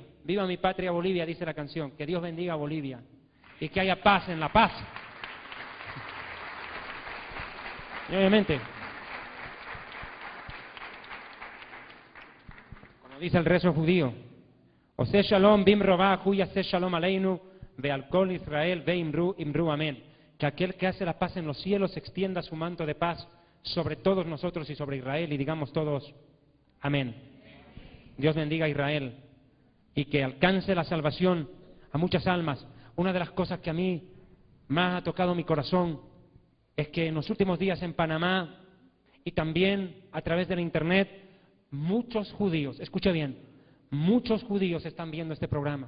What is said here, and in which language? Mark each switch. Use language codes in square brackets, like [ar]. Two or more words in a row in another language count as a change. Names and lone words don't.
[es] Viva mi patria Bolivia, dice la canción. Que Dios bendiga a Bolivia y que haya paz en la paz. Y obviamente, como dice el rezo judío, [he] עושה שלום במרומיו הוא יעשה שלום עלינו ועל כל ישראל ואמרו, [es] amén. Que aquel que hace la paz en los cielos extienda su manto de paz sobre todos nosotros y sobre Israel, y digamos todos, amén. Dios bendiga a Israel y que alcance la salvación a muchas almas. Una de las cosas que a mí más ha tocado mi corazón es que en los últimos días en Panamá y también a través de la internet, muchos judíos, escucha bien, muchos judíos están viendo este programa.